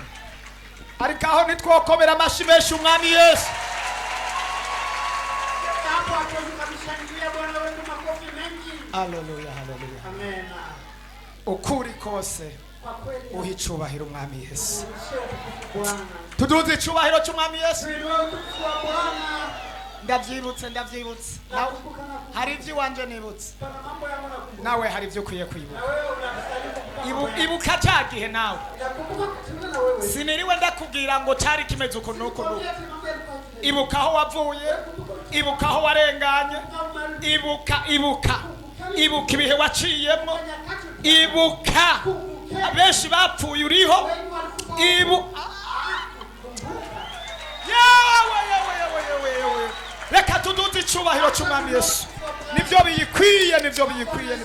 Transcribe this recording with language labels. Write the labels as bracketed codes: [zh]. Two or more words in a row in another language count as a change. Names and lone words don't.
[rn] Ariko aho nitwokomera amashi menshi umwami Yesu. [sw] Hapo hapo tukamshangilia Bwana wetu makofi mengi. Hallelujah, hallelujah. Amen. [rn] Ukuri kose [sw] Kwa kweli [rn] uha icubahiro umwami Yesu. [sw] sio utukufu Bwana. [rn] Tuduze icubahiro cy'umwami Yesu. [sw] Tuinue utukufu wa Bwana. [rn] Ndavyibutse Nawe [sw] Nakumbuka na [rn] hari ivyo wanje nibutse. [sw] kuna mambo yangu nakumbuka. [rn] Nawe hari ivyo ukwiye kwibuka. [sw] Na wewe unastahili kukumbuka. [rn] Ibuka cya gihe nawe. [sw] Nakumbuka kutana na wewe. [rn] Siniriwe ndakubwira ngo cari kimeze uko nuko nuko. [sw] Kwambia mambo yalikuwa hivi. [rn] Ibuka aho wavuye, ibuka aho warenganye, ibuka ibuka ibihe waciyemo, ibuka abenshi bapfuye uriho, yewe reka tuduze icubahiro cy'umwami Yesu, nivyo biyikwiye.